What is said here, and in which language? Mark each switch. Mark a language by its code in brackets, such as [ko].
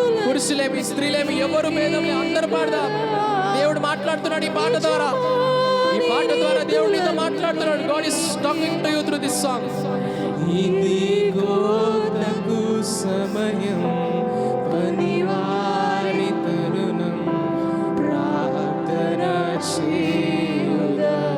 [te] పురుషులేమి స్త్రీలేమి ఎవరు భేదం లేదు, అందరూ పాడదాం. దేవుడు మాట్లాడుతున్నాడు ఈ పాట ద్వారా. ఈ పాట ద్వారా దేవుడు నీతో మాట్లాడుతున్నాడు. [en] God is talking to you through this song. [te] ఇదిగో తగు సమయం, పనివారి తరుణం, ప్రార్థన చేయుదమా.